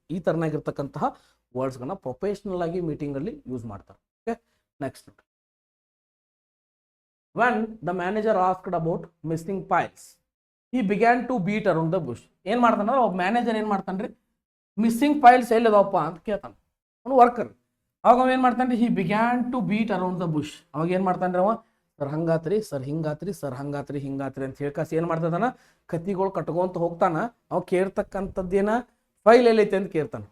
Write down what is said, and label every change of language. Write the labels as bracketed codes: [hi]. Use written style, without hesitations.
[kn] ಈ ತರನಾಗಿರ್ತಕ್ಕಂತಹ ವರ್ಡ್ಸ್ಗಳನ್ನ ಪ್ರೊಫೆಷನಲ್ ಆಗಿ ಮೀಟಿಂಗ್ ಅಲ್ಲಿ ಯೂಸ್ ಮಾಡ್ತಾರೆ. [en] Okay, next. When the manager asked about missing files, he began to beat around the bush. [kn] ಏನು ಮಾಡ್ತಾನ ಒಬ್ಬ ಮ್ಯಾನೇಜರ್? ಏನು ಮಾಡ್ತಾನ್ರಿ? ಮಿಸ್ಸಿಂಗ್ ಫೈಲ್ಸ್ ಎಲ್ಲಿದಾವಪ್ಪ ಅಂತ ಕೇಳ್ತಾನೆ. ಅವನು ವರ್ಕರ್. ಅವಾಗ ಅವ ಏನು ಮಾಡ್ತಾನೆ? [en] He began to beat around the bush. [kn] ಅವಾಗ ಏನು ಮಾಡ್ತಾನ್ರಿ ಅವ? ಸರ್ ಹಂಗಾತ್ರಿ, ಸರ್ ಹಿಂಗಾತ್ರಿ ಅಂತ ಹೇಳ್ಕಾಸಿ ಏನು ಮಾಡ್ತದಾನ? ಕತ್ತಿಗಳು ಕಟ್ಕೊಂತ ಹೋಗ್ತಾನ. ಅವ ಕೇಳ್ತಕ್ಕಂಥದ್ದೇನ? ಫೈಲ್ ಎಲ್ಲೈತೆ ಅಂತ ಕೇಳ್ತಾನೆ.